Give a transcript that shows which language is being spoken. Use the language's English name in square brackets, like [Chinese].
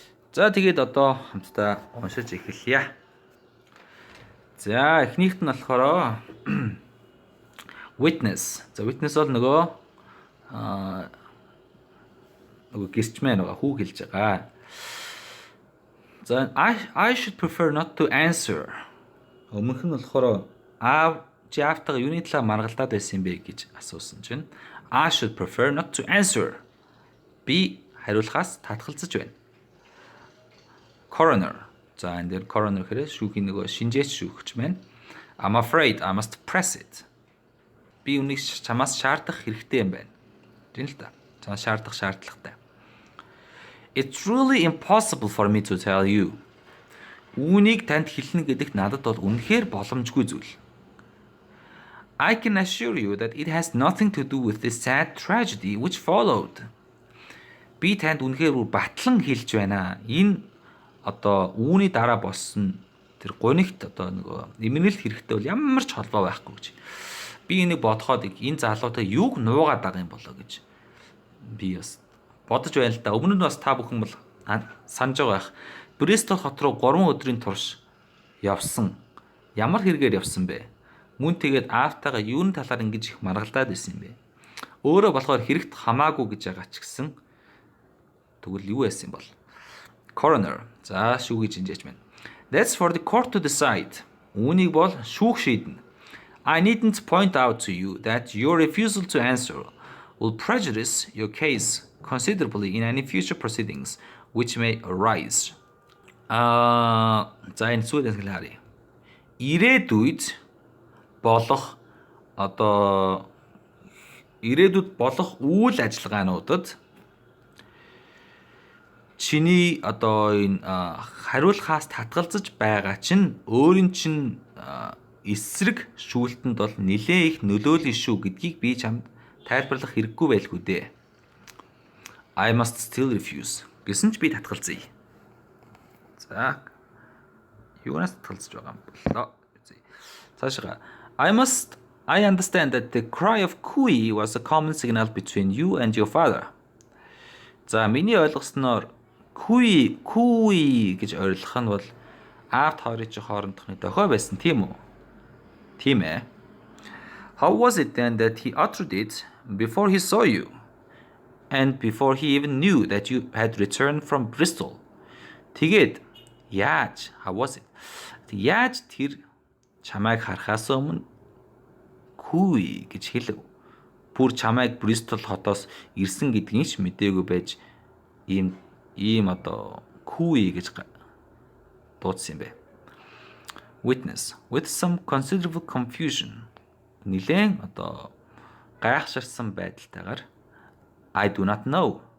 [Mongolian] За тэгээд одоо хамтдаа уншиж эхэлье. За эхнийхт нь болохоор witness. За witness бол нөгөө гисчмэн нөгөө хүү хэлж байгаа. [English] За I should prefer not to answer. [Mongolian] Өмнөх нь болохоор чи аавтайгаа юуны талаар маргалдаад байсан юм бэ гэж асуусан чинь [English] I should prefer not to answer. [Mongolian] Би хариулахаас татгалзаж байна. Coroner. За энэ дээр coroner гэхээр шүүхийн нөгөө шинжээч шүүгч байна. [English] I'm afraid I must press it. [Mongolian] Би үнийг чамаас шаардах хэрэгтэй юм байна. Тийм л та. Чамаас шаардах шаардлагатай. [English] It's really impossible for me to tell you. [Mongolian] Үүнийг танд хэлнэ гэдэгт надад бол үнэхээр боломжгүй зүйл. [English] I can assure you that it has nothing to do with this sad tragedy which followed. [Mongolian] Би танд үнэхээр батлан хэлж байна. Энэ одоо үүний дараа болсон тэр гонигт одоо нөгөө эмгэнэлт хэрэгтэй бол ямар ч холбоо байхгүй гэж. Би энийг бодоход энэ залуутай юуг нуугаад байгаа юм болоо гэж би бас бодож байна л да. Өмнө нь бас та бүхэн бол санаж байгаа байх. Бристол хот руу 3 өдрийн турш явсан. Ямар хэрэгээр явсан бэ? Мөн тэгээд аавтайгаа юуны талаар ингэж их маргалдаад байсан юм бэ? Өөрөө болохоор хэрэгт хамаагүй гэж байгаа ч гэсэн тэгвэл юу байсан юм бол? Coroner. За шүүгчийн жаач байна. [English] That's for the court to decide. [Mongolian] Үүнийг бол шүүх шийднэ. [English] I needn't point out to you that your refusal to answer will prejudice your case considerably in any future proceedings which may arise. [Mongolian] За энэ сүүлээс хэлээрэй. Ирээдүйд болох одоо ирээдүйд болох үйл ажиллагаануудад чиний одоо энэ хариулахаас татгалзаж байгаа чинь өөрийн чинь эсрэг шүүлтэнд бол нэлээ их нөлөөлнө шүү гэдгийг би чамд тайлбарлах хэрэггүй байлгүй дээ. [English] I must still refuse. [Mongolian] Гэсэн ч би татгалзъя. За. Юунаас татгалзаж байгаа юм болоо. Цаашаа. [English] I understand that the cry of cooey was a common signal between you and your father. [Mongolian] За, миний ойлгосноор cooey гэж ойрлох нь бол аавт хоёрын чинь хоорондох нэг дохой байсан тийм үү? Тийм ээ. [English] How was it then that he uttered it before he saw you and before he even knew that you had returned from Bristol? [Mongolian] Тэгээд яаж? [English] How was it? [Mongolian] Яаж тэр чамайг харахаас өмнө cooey гэж хэлв? Бүр чамайг Bristol хотоос ирсэн гэдгийг ч мэдээгүй байж ийм одоо cooey гэж дуудсан юм бэ. [English] Witness with some considerable confusion. [Mongolian] Нилээн одоо гайхширсан байдалтайгаар [English] I do not know.